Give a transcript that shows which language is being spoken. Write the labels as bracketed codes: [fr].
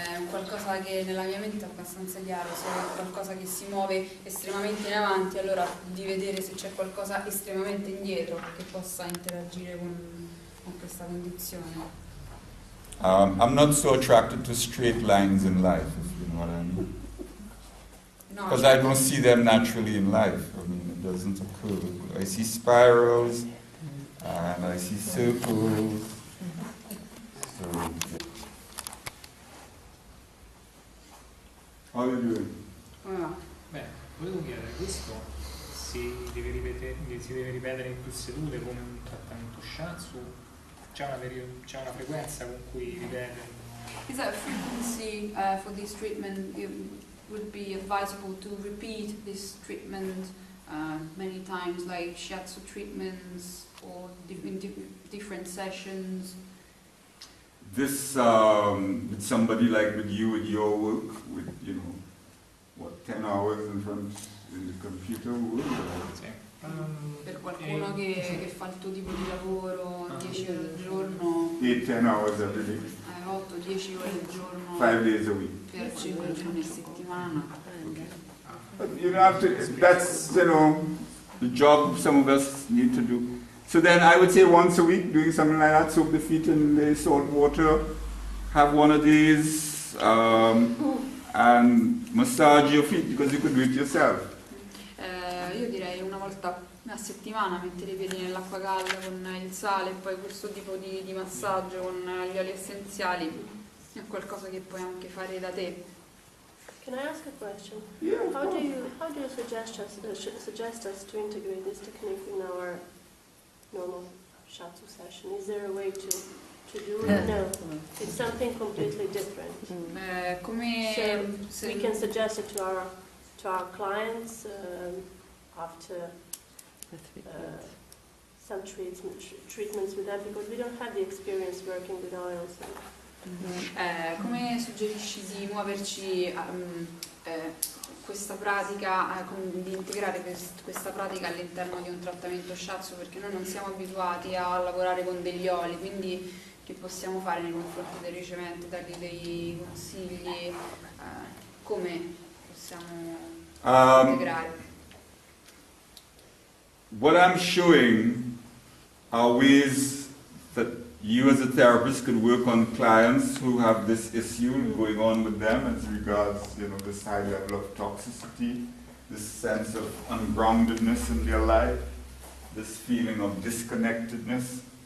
[it] Qualcosa che nella mia mente è abbastanza chiaro, se è qualcosa che si muove estremamente in avanti, allora di vedere se c'è qualcosa estremamente indietro che possa interagire con questa condizione. [en] I'm not so attracted to straight lines in life, if you know what I mean. No, Because I don't see them naturally in life. I mean, it doesn't occur. I see spirals and I see circles. So, how are you doing? [it] come va? Beh, volevo chiedere, questo si deve ripetere in più sedute come un trattamento shiatsu? C'è una frequenza con cui ripete? [en] Is that a frequency for this treatment? It would be advisable to repeat this treatment many times, like shiatsu treatments or in different sessions. This, with somebody like with you, with your work, with, 10 hours in the computer work? [it] Sì. Per qualcuno che fa il tuo tipo di lavoro 10 ore al giorno, [en] 8-10 hours every day, [it] 8-10 ore al giorno [en] 5 days a week. [it] per 5 giorni a settimana. [en] But you don't have to, that's, the job some of us need to do. So then I would say once a week, doing something like that, soak the feet in the salt water, have one of these, and massage your feet, because you could do it yourself. [it] Io direi una volta a settimana mettere i piedi nell'acqua calda con il sale e poi questo tipo di massaggio con gli oli essenziali è qualcosa che puoi anche fare da te. [en] Can I ask a question? Yeah, of How do course. you suggest us to integrate this technique in our normal shiatsu session? Is there a way to do it? No, it's something completely different. [it] Come [en] So we can suggest it to our clients after some treatments with that, because we don't have the experience working with oils. [it] Come suggerisci di muoverci questa pratica, di integrare questa pratica all'interno di un trattamento shiatsu, perché noi non siamo abituati a lavorare con degli oli, quindi che possiamo fare nei confronti dei riceventi, dargli dei consigli, come possiamo integrare? [en] What I'm showing are ways that you as a therapist could work on clients who have this issue going on with them as regards, this high level of toxicity, this sense of ungroundedness in their life, this feeling of disconnectedness.